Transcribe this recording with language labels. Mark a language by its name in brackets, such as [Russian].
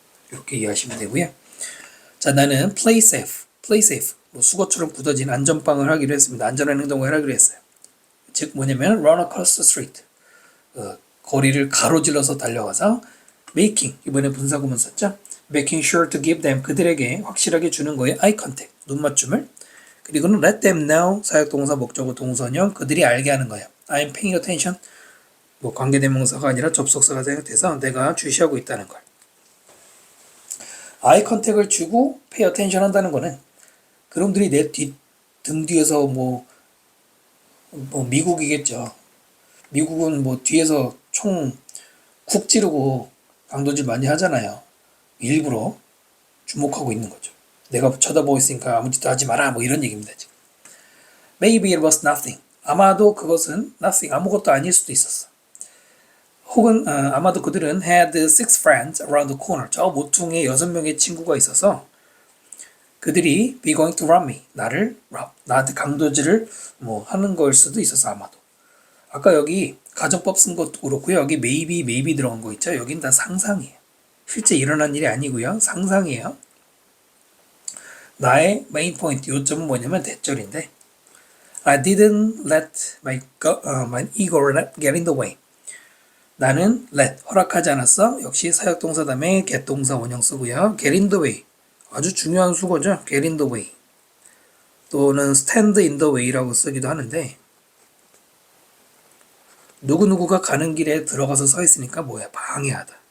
[Korean] 이렇게 이해하시면 되고요. 자, 나는 [English] play safe [Korean] 뭐 수거처럼 굳어진 안전빵을 하기로 했습니다. 안전한 행동을 하기로 했어요. 즉 뭐냐면 [English] run across the street [Korean] 거리를 가로질러서 달려가서 making 이번에 분사구문 썼죠. [English] making sure to give them [Korean] 그들에게 확실하게 주는 거예요. eye contact 눈 맞춤을 그리고는 [English] let them know [Korean] 사역동사 목적어 동선형 그들이 알게 하는 거예요. [English] I'm paying attention [Korean] 뭐 관계대명사가 아니라 접속사가 생각돼서 내가 주시하고 있다는 걸. eye contact을 주고 pay attention 한다는 거는 그놈들이 내 등 뒤에서 뭐 미국이겠죠. 미국은 뭐 뒤에서 총 쿡 찌르고 강도질 많이 하잖아요. 일부러 주목하고 있는 거죠. 내가 쳐다보고 있으니까 아무 짓도 하지 마라 뭐 이런 얘기입니다. [English] 지금. Maybe it was nothing. [Korean] 아마도 그것은 nothing 아무것도 아닐 수도 있었어. 혹은 아마도 그들은 [English] had six friends around the corner. [Korean] 저 모퉁이에 6명의 친구가 있어서 그들이 [English] be going to rob me. [Korean] 나한테 강도질을 뭐 하는 걸 수도 있었어 아마도. 아까 여기 가정법 쓴 것도 그렇고요. 여기 maybe 들어간 거 있죠. 여긴 다 상상이에요. 실제 일어난 일이 아니고요. 상상이에요. 나의 메인 포인트, 요점은 뭐냐면 대절인데 [English] I didn't let my ego get in the way. [Korean] 나는 let, 허락하지 않았어. 역시 사역동사 다음에 get동사 원형 쓰고요. [English] get in the way. [Korean] 아주 중요한 수거죠. [English] get in the way. [Korean] 또는 [English] stand in the way [Korean] 라고 쓰기도 하는데 누구누구가 가는 길에 들어가서 서 있으니까 뭐야? 방해하다.